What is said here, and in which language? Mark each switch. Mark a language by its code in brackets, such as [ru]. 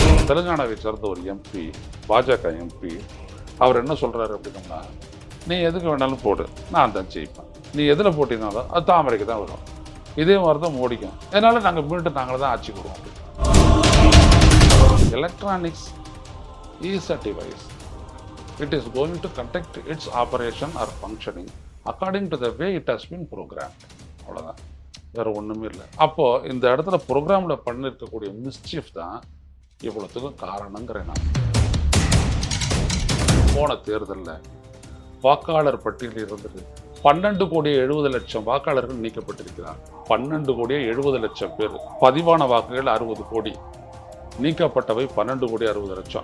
[ta] தெலுங்கானாவை சேர்ந்த ஒரு எம்பி, பாஜக எம்பி, அவர் என்ன சொல்கிறாரு அப்படின்னா, நீ எதுக்கு வேணாலும் போடு, நான் தான் ஜெயிப்பேன். நீ எதில் போட்டினாலும் அது தாமரைக்கு தான் வரும். இதே மாதிரி தான் மோடிக்கும். அதனால் நாங்கள் மீண்டும் நாங்களே தான் ஆட்சி கொடுவோம். [en] Electronics is a device. It is going to conduct its operation or functioning according to the way it has been programmed. [ta] அவ்வளோதான், வேறு ஒன்றுமே இல்லை. அப்போது இந்த இடத்துல ப்ரோக்ராமில் பண்ணியிருக்கக்கூடிய மிஸ்சீஃப் தான் இவ்வளோத்துக்கும் காரணங்கிறேன் நான். போன தேர்தலில் வாக்காளர் பட்டியலில் இருந்தது 12,70,00,000 வாக்காளர்கள் நீக்கப்பட்டிருக்கிறார். 12,70,00,000 பேர். பதிவான வாக்குகள் 60 கோடி, நீக்கப்பட்டவை 12,60,00,000.